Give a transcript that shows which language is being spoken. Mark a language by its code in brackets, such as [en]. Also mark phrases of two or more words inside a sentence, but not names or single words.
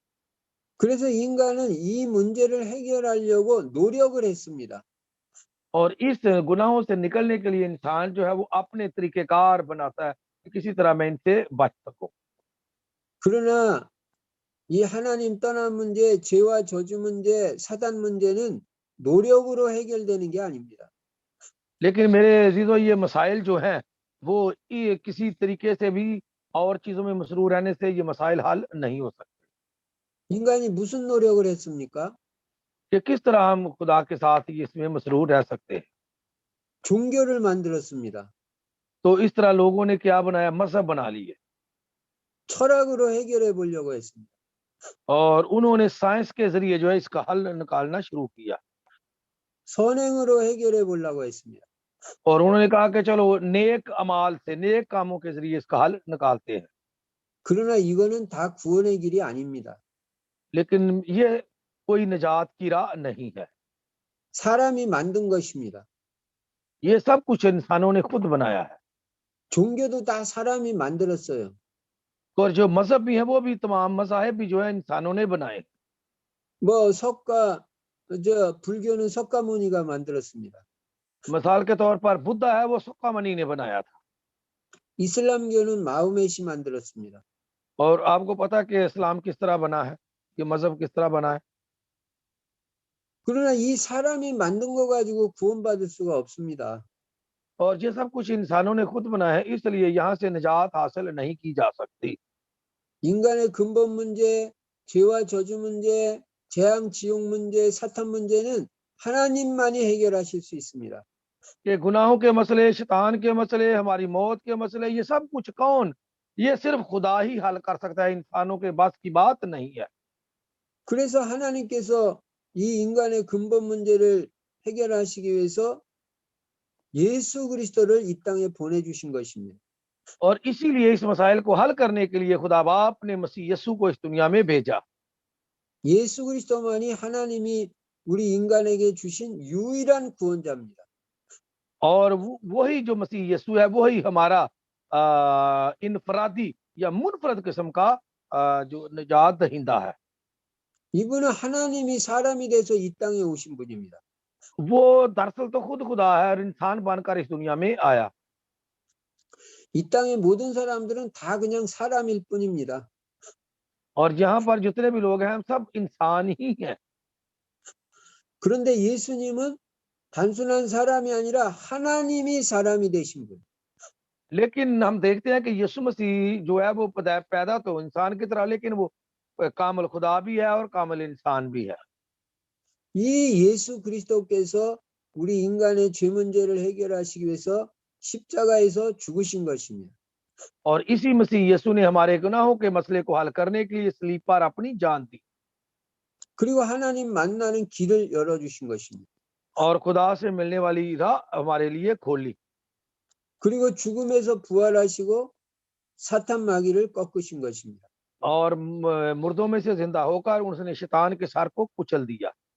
[ko] 그래서 인간은 이 문제를 해결하려고 노력을 했습니다. [ur] اور اس گناہوں سے نکلنے کے لیے انسان جو ہے وہ اپنے طریقہ کار بناتا ہے کہ کسی طرح میں ان سے بچ سکوں. [ko] 그러나 이 하나님 떠난 문제, 죄와 저주 문제, 사단 문제는 노력으로 해결되는 게 아닙니다. [ur] لیکن میرے عزیزوں یہ مسائل جو ہیں وہ یہ کسی طریقے سے بھی اور چیزوں میں مسرور رہنے سے یہ مسائل حل نہیں ہو سکتے [ko] 인간이 무슨 노력을 했습니까? [ur] کہ کس طرح ہم خدا کے ساتھ یہ اس میں مسرور رہ سکتے ہیں. [ko] 종교를 만들었습니다. [ur] تو اس طرح لوگوں نے کیا بنایا، مذہب بنا لیے [ko] 철학으로 해결해 보려고 했습니다. [ur] اور انہوں نے سائنس کے ذریعے جو ہے اس کا حل نکالنا شروع کیا [ko] 선행으로 해결해 보려고 했습니다. [ur] اور انہوں نے کہا کہ چلو نیک اعمال سے، نیک کاموں کے ذریعے اس کا حل نکالتے ہیں. [ko] 그러나 이거는 다 구원의 길이 아닙니다. [ur] لیکن یہ کوئی نجات کی راہ نہیں ہے, [ko] 사람이 만든 것입니다. [ur] یہ سب کچھ انسانوں نے خود بنایا ہے [ko] 종교도 다 사람이 만들었어요. [ur] اور جو مذہب بھی ہے وہ بھی، تمام مذاہب بھی جو ہے انسانوں نے بنائے. [ko] 뭐 불교는 석가모니가 만들었습니다. [ur] مثال کے طور پر بدھا ہے وہ سکامنی نے بنایا تھا [ko] 이슬람교는 마호메시 만들었습니다. [ur] اور آپ کو پتا کہ اسلام کس طرح بنا ہے، یہ مذہب کس طرح بنا ہے. [ko] 그러나 이 사람이 만든 거 가지고 구원받을 수가 없습니다. [ur] اور یہ سب کچھ انسانوں نے خود بنایا ہے، اس لیے یہاں سے نجات حاصل نہیں کی جا سکتی. [ko] 인간의 근본 문제, 죄와 저주 문제, 재앙, 지옥 문제, 사탄 문제는 하나님만이 해결하실 수 있습니다. [ur] کہ گناہوں کے مسئلے، شیطان کے مسئلے، ہماری موت کے مسئلے، یہ سب کچھ کون، یہ صرف خدا ہی حل کر سکتا ہے، انسانوں کے بس کی بات نہیں ہے. [ko] 그래서 하나님께서 이 인간의 근본 문제를 해결하시기 위해서 예수 그리스도를 이 땅에 보내주신 것입니다. [ur] اور اسی لیے اس مسائل کو حل کرنے کے لیے خدا باپ نے مسیح یسوع کو اس دنیا میں بھیجا. [ko] 예수 그리스도만이 하나님이 우리 인간에게 주신 유일한 구원자입니다. [ur] اور وہی جو مسیح یسوع ہے وہی ہمارا انفرادی یا منفرد قسم کا جو نجات دہندہ ہے. [ko] 이분은 하나님이 사람이 돼서 이 땅에 오신 분입니다. [ur] وہ دراصل تو خود خدا ہے اور انسان بن کر اس دنیا میں آیا. [ko] 이 땅의 모든 사람들은 다 그냥 사람일 뿐입니다. [ur] اور یہاں پر جتنے بھی لوگ ہیں ہم سب انسان ہی ہیں. [ko] 그런데 예수님은 단순한 사람이 아니라 하나님이 사람이 되신 분. [ur] لیکن ہم دیکھتے ہیں کہ یسوع مسیح جو ہے وہ پیدا تو انسان کی طرح، لیکن وہ کامل خدا بھی ہے اور کامل انسان بھی ہے. [ko] 이 예수 그리스도께서 우리 इं간의 죄 문제를 해결하시기 위해서 십자가에서 죽으신 것입니다. [ur] اور اسی مسیح یسوع نے ہمارے گناہوں کے مسئلے کو حل کرنے کے لیے صلیب پر اپنی جان دی [ko] 그리고 하나님 만나는 길을 열어주신 것입니다. [ur] اور خدا سے ملنے والی راہ ہمارے لیے کھولی [ko] 그리고 죽음에서 부활하시고 사탄 마귀를 꺾으신 것입니다. [ur] اور مردوں میں سے زندہ ہو کر اس نے شیطان کے سر کو کچل دیا.